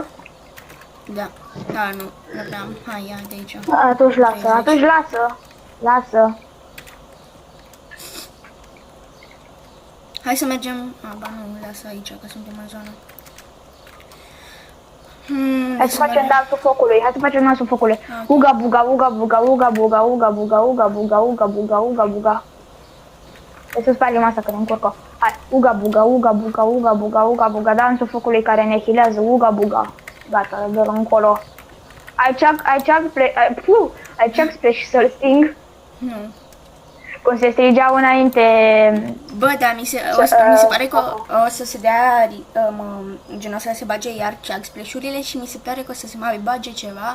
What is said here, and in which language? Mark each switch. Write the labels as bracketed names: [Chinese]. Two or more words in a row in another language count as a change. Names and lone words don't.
[Romanian] Da. Da, nu prea am. Hai, ia de aici. Atunci lasă, 30. atunci lasă. Lasă. Hai să mergem... ba nu, lasă aici, că suntem în zonă. Hai să facem dansul focului, hai să facem dansul focului. Uga buga, uga buga, uga buga, uga buga, uga buga, uga buga, uga buga. Hai să spargem asta că ne încurcă. Hai, uga buga, uga buga, uga buga, uga buga, dansul focului care ne healează, uga buga. Gata, dă-l încolo. Ai chug splash să-l sting? Nu. Cum se strigea înainte. Bă, da, mi se pare că o să se dea, gen o să se bage iar chug splash-urile și mi se pare că o să se mai bage ceva.